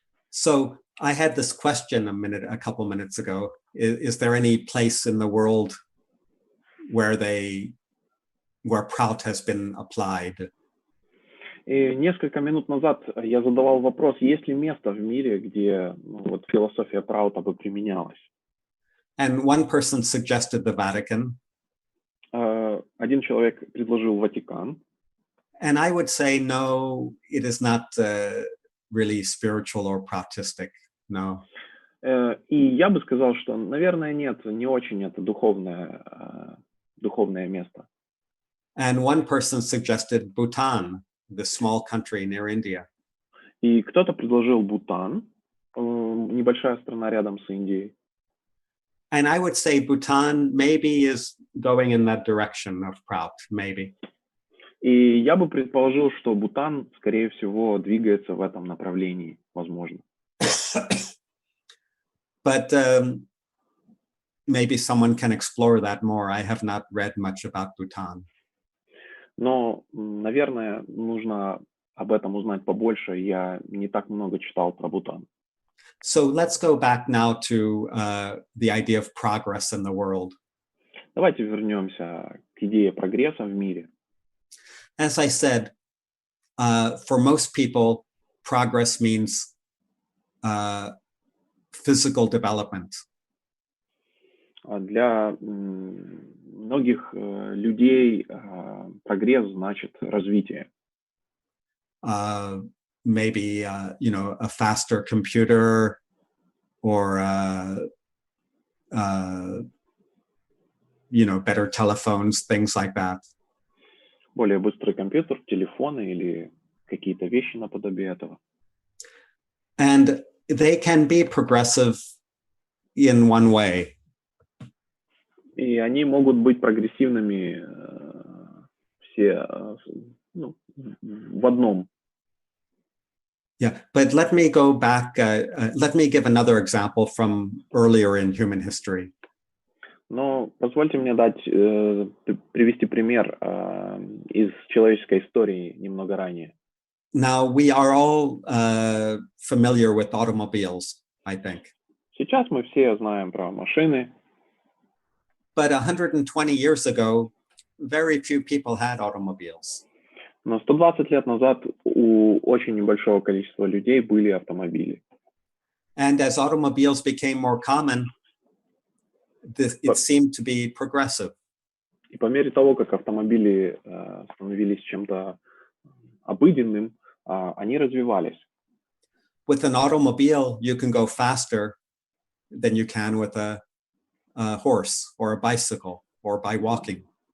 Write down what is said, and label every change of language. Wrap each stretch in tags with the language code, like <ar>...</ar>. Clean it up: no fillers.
<en>So I had this question a couple minutes ago. Is there any place in the world where ПРАУТ has been applied?</en> <ru>И несколько минут назад я задавал вопрос, есть ли место в мире, где философия ПРАУТа бы применялась.</ru> <en>And one person suggested the Vatican.</en> <ru>Один человек предложил Ватикан.</ru> <en>And I would say, no, it is not really spiritual or Prautistic, no.</en> <ru>И я бы сказал, что, наверное, нет, не очень это духовное место.</ru> <en>And one person suggested Bhutan, the small country near India.</en> <ru>И кто-то предложил Бутан, небольшая страна рядом с Индией.</ru> <en>And I would say Bhutan maybe is going in that direction of ПРАУТ, maybe.</en> <ru>И я бы предположил, что Бутан, скорее всего, двигается в этом направлении, возможно.</ru> <en>But maybe someone can explore that more. I have not read much about Bhutan.</en> <ru>Но, наверное, нужно об этом узнать побольше. Я не так много читал про Бутан.</ru> <en>So let's go back now to the idea of progress in the world.</en> <ru>Давайте вернемся к идее прогресса в мире.</ru> <en>As I said, for most people, progress means physical development.</en> <ru>Для многих людей прогресс значит развитие.</ru> <en>Maybe a faster computer, or better telephones, things like that.</en> <ru>Более быстрый компьютер, телефоны или какие-то вещи наподобие этого.</ru> <en>And they can be progressive in one way.</en> <ru>И они могут быть прогрессивными все в одном.</ru> <en>Yeah, but let me go back. Let me give another example from earlier in human history.</en> <ru>Но позвольте мне привести пример из человеческой истории немного ранее.</ru> <en>Now, we are all familiar with automobiles, I think.</en> <ru>Сейчас мы все знаем про машины.</ru> <en>But 120 years ago, very few people had automobiles.</en> <ru>Но 120 лет назад у очень небольшого количества людей были автомобили.</ru> <en>And as automobiles became more common, it seemed to be progressive.</en> <ru>И по мере того, как автомобили становились чем-то обыденным, они развивались.</ru> <en>With an automobile, you can go faster than you can with a horse or a bicycle or by walking.</en>